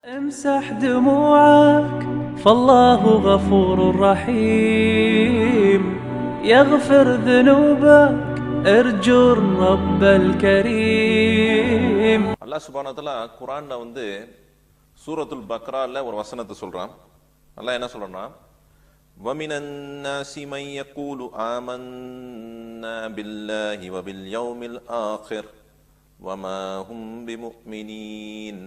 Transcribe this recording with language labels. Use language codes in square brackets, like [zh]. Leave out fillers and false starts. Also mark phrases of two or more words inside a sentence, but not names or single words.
[ar] امسح دموعك فالله غفور رحيم يغفر ذنوبك ارجو الرب الكريم. الله سبحانه وتعالى [ta] குர்ஆன்ல சூரத்துல் பக்ரால ஒரு வசனத்தை சொல்றான். அல்லாஹ் என்ன சொல்றான்னா, [ar] ومن الناس من يقول آمنا بالله وباليوم الآخر وما هم بمؤمنين.